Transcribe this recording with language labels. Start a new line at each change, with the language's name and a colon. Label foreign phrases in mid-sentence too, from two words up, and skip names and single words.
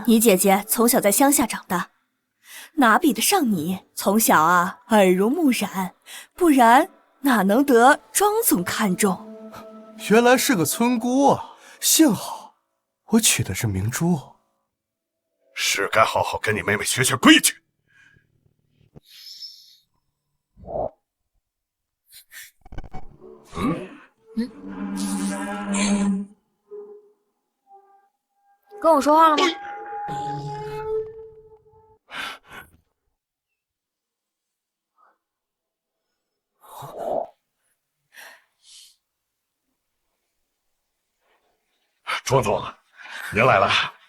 Chinese: 你姐姐從小在鄉下長大，哪比得上你？從小啊耳濡目染，不然哪能得莊總看重？原來是個村姑啊！幸好我娶的是明珠。是該好好跟你妹妹學學規矩。跟我說話了嗎？莊總，您來了。